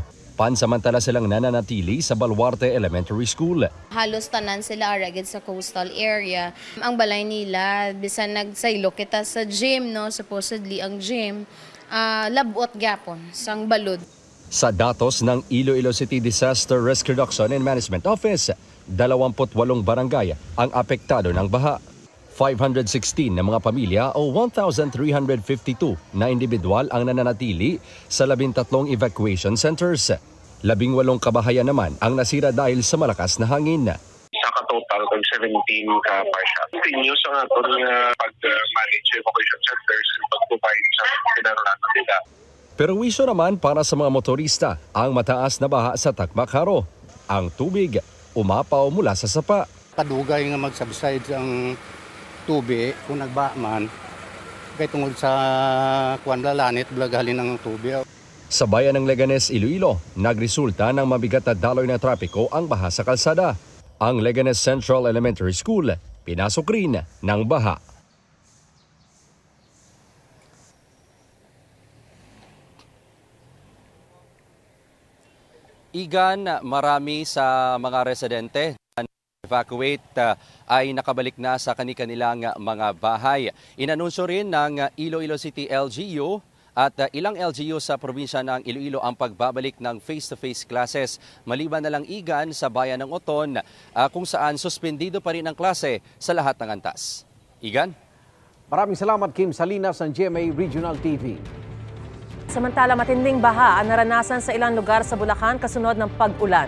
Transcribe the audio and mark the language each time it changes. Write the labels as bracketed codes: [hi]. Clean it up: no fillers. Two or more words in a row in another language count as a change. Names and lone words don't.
[tl] Pansamantala silang nananatili sa Baluarte Elementary School. [hil] Halos tanan sila aragid sa [en] coastal area. [hil] Ang balay nila, bisan nagsaylo kita sa gym, no? Supposedly ang gym, labot gyapon sang balod. [tl] Sa datos ng Iloilo City Disaster Risk Reduction and Management Office, 28 barangay ang apektado ng baha. 516 na mga pamilya o 1,352 na individual ang nananatili sa 13 [en] evacuation centers. [tl] 18 kabahayan naman ang nasira dahil sa malakas na hangin. [hil] Sa katotal, 17 ka partial. Continuous ang atong pag-manage [en] evacuation centers [hil] and pag-provide sa pinaranasan nila. [tl] Pero wisyo naman para sa mga motorista ang mataas na baha sa Tacmac-Haro. Ang tubig umapaw mula sa sapa. Kadugay nga mag-subside ang tubig kung nagbaman kay tungod sa kuanlalanit blaghalin ng tubig. Sa bayan ng Leganes, Iloilo, nagresulta ng mabigat na daloy na trapiko ang baha sa kalsada. Ang Leganes Central Elementary School pinasok rin ng baha. Igan, marami sa mga residente evacuate ay nakabalik na sa kanilang mga bahay. Inanunsyo rin ng Iloilo City LGU at ilang LGU sa probinsya ng Iloilo ang pagbabalik ng face-to-face classes. Maliban na lang Igan sa bayan ng Oton kung saan suspendido pa rin ang klase sa lahat ng antas. Igan? Maraming salamat Kim Salinas ng GMA Regional TV. Samantala matinding baha ang naranasan sa ilang lugar sa Bulacan kasunod ng pag-ulan.